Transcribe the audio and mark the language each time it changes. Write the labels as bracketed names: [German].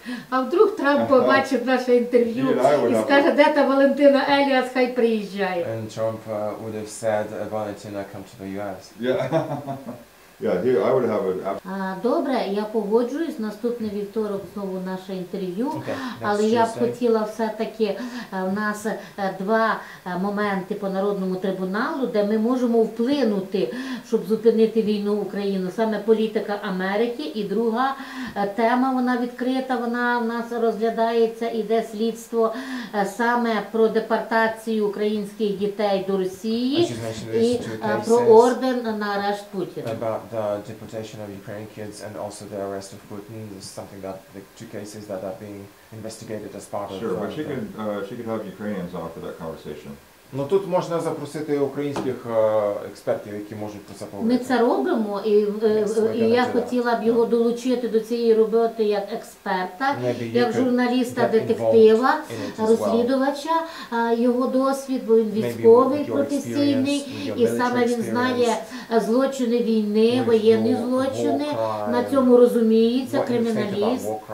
[Ukrainian] а вдруг Трамп побачить наше інтерв'ю і скаже, де та Валентина Еліас, хай приїжджає. [English] And Trump would have said, Valentina, come to the US. Yeah. Yeah, I would have an. [Ukrainian] Добре, я погоджуюсь, наступний вівторок знову наше інтерв'ю, але я б хотіла все-таки, в нас 2 моменти по Народному трибуналу, де ми можемо вплинути, щоб зупинити війну в Україну, саме політика Америки, і друга тема, вона відкрита, вона в нас розглядається, іде слідство саме про депортацію українських дітей до Росії і про орден на арешт Путіна. [English] The deportation of Ukrainian kids and also the arrest of Putin is something that the 2 cases that are being investigated as part of. Sure, but she could have Ukrainians on for that conversation. [Ukrainian] Ну тут можна запросити українських експертів, які можуть про це поговорити. Ми це робимо, і я хотіла б його долучити до цієї роботи як експерта, як журналіста-детектива, розслідувача, його досвід, бо він військовий, професійний, і саме він знає злочини війни, воєнні злочини, на цьому розуміється, криміналіст.